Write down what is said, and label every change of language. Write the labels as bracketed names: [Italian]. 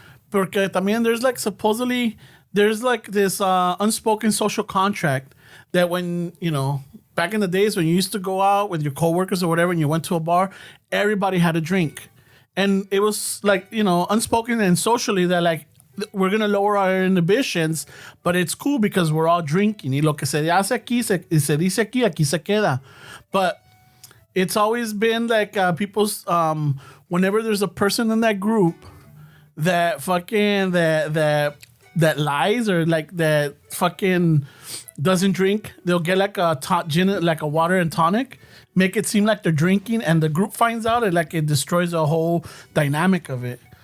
[Spanish] Porque también [English] there's like supposedly there's like this unspoken social contract that when, back in the days when you used to go out with your coworkers or whatever and you went to a bar, everybody had a drink. And it was like, unspoken and socially that like, we're going to lower our inhibitions, but it's cool because we're all drinking. [Spanish] Y lo que se hace aquí, se dice aquí se queda. [English] But it's always been like people's, whenever there's a person in that group that fucking, that lies or like that fucking doesn't drink, they'll get like a gin, like a water and tonic, make it seem like they're drinking, and the group finds out and like it destroys the whole dynamic of it.